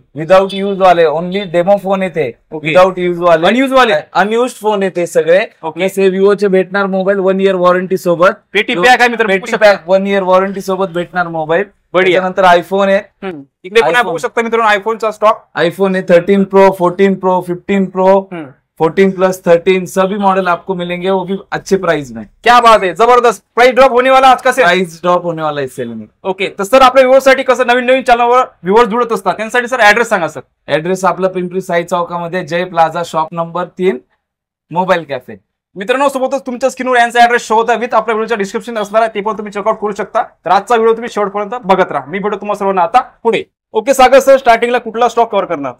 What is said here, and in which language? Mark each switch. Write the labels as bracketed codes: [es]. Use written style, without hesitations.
[en] without use [mr] वाले, only demo phone येते. Without use वाले, अनयूज फोन येते सगळे. हे विवोचे भेटणार मोबाईल 1 इयर वॉरंटी सोबत. पेटी पॅक आहे मित्र, पेटी पॅक 1 इयर वॉरंटी सोबत भेटणार मोबाईल. त्यानंतर आयफोन आहे. इकडे पण बघू शकता मित्रांनो आयफोनचा स्टॉक. [hi] आईफोन है 13 प्रो, 14 प्रो, 15 प्रो, 14 प्लस 13 सभी मॉडल आपको मिलेंगे, वो भी अच्छे प्राइस में. क्या बात है, जबरदस्त. प्राइस ड्रॉप होने वाला आज का सेल. प्राइस ड्रॉप होने वाला इस सेल में. [mr] ओके, तर सर आपल्या व्ह्यूअर्स साठी कसं नवीन चॅनलवर व्ह्यूअर्स जुळत असतात त्यांच्यासाठी सर ऍड्रेस सांगा सर. ऍड्रेस आपला पिंपरी साई चौकामध्ये जय plaza shop number 3 mobile cafe. मित्रांनो, सोबतच तुमच्या स्क्रीनवर यांचा ऍड्रेस शो होता विथ आपल्या व्हिडिओच्या डिस्क्रिप्शन असणार आहे, ते पण तुम्ही चेकआउट करू शकता. तर आजचा व्हिडिओ तुम्ही शेवटपर्यंत बघत राहा. मी भेटतो तुम्हाला सर्वांना आता पुढे. ओके सागर सर, स्टार्टिंगला कुठला स्टॉक कव्हर करणार?